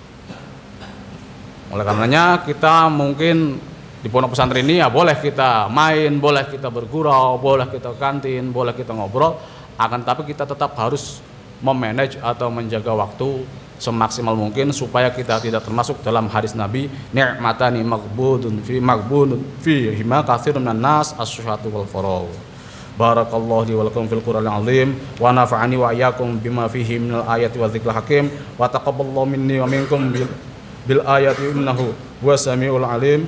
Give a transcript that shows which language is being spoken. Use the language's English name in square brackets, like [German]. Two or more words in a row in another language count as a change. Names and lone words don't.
[Indonesian] Oleh karenanya kita mungkin di pondok pesantren ini ya boleh kita main, boleh kita bergurau, boleh kita kantin, boleh kita ngobrol, akan tapi kita tetap harus memanage atau menjaga waktu semaksimal mungkin supaya kita tidak termasuk dalam hadis Nabi [Arabic] نعمتان مغبون فيهما كثير من الناس الصحة والفراغ. بارك الله لي ولكم في القرآن العظيم ونفعني وإياكم بما فيه من الآيات والذكر الحكيم وتقبل الله مني ومنكم بالآيات إنه هو السميع العليم.